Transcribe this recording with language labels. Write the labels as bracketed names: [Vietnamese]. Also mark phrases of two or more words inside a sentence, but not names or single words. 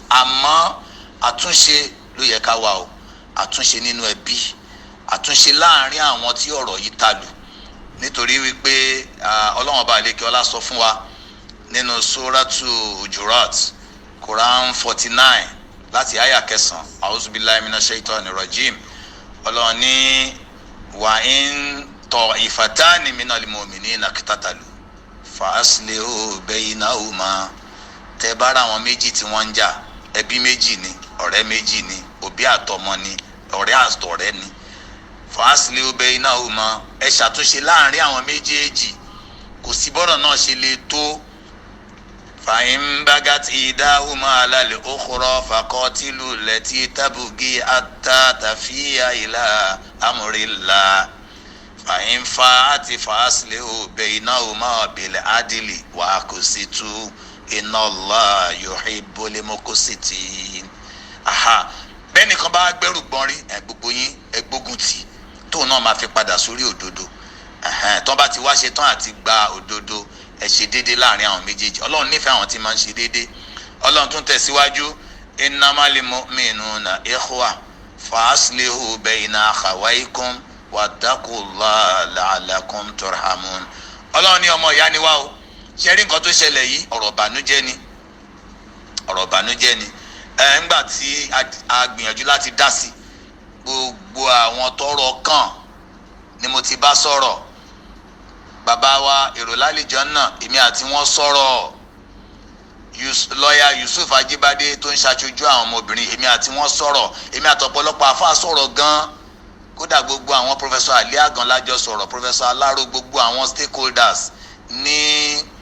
[Yoruba] àmọ́ àtúnṣe ló yẹ ká wà o àtúnṣe nínú ẹbí àtúnṣe láàrin àwọn tí ọ̀rọ̀ yìí ta lù nítorí wípé ọlọ́run ọba àlékè ọlá sọ fún wa nínú suratu Hujurat Quran 49 láti àyà 9 [Arabic] أعوذ بالله من الشيطان الرجيم [Yoruba] ọlọ́run ní [Arabic] وإن طائفتان من المؤمنين اقتتلوا فأصلحوا بينهما [Yoruba] tẹ́ bá ra àwọn méjì tí wọ́n ń jà ẹbí méjì ni ọ̀rẹ́ méjì ni òbí àtọmọ ni ọ̀rẹ́ àtọ̀rẹ́ ni [Arabic] فأصلحوا بينهما [Yoruba] ẹ ṣàtúnṣe láàrin àwọn méjèèjì kò sí bọ́rọ̀ náà ṣe lè tó [Arabic] فإن بغت إحداهما على الأخرى فقاتلوا التي تبغي حتى تفيء إلى أمر الله فإن فاءت فأصلحوا بينهما بالعدل وأقسطوا إن الله يحب المقسطين. [Yoruba] bẹ́ẹ̀ nìkan bá gbẹ́rù gbọ́n rí gbogbo yín gbógun tì tóun náà máa fi padà sórí òdodo tó bá ti wá ṣe tán àti gba òdodo ẹ ṣe déédé láàrin àwọn méjèèjì ọlọ́run nífẹ̀ẹ́ àwọn tí máa ń ṣe déédé ọlọ́run tún tẹ̀síwájú [Arabic] إنما المؤمنون إخوة فأصلحوا بين أخويكم واتقوا الله لعلكم ترحمون [Yoruba] ọlọ́run ní ọmọ ìyá ni wá o ṣe rí nǹkan tó ṣẹlẹ̀ yìí ọ̀rọ̀ ìbànújẹ́ ni ńgbà tí a gbìyànjú láti dá sí gbogbo àwọn tọ́rọ̀ kàn ni mo ti bá sọ̀rọ̀ bàbá wa èrò lálejò náà èmi àti wọn sọ̀rọ̀ lọ́ọ̀yà Yusuf Ajíbádé tó ń ṣàṣojú àwọn ọmọbìnrin èmi àti wọn sọ̀rọ̀ èmi àtọ̀pọ̀lọpọ̀ àfáà sọ̀rọ̀ gan kódà gbogbo àwọn Professor Ali Agan lájọ sọ̀rọ̀ Professor Alaro gbogbo àwọn stakeholders ní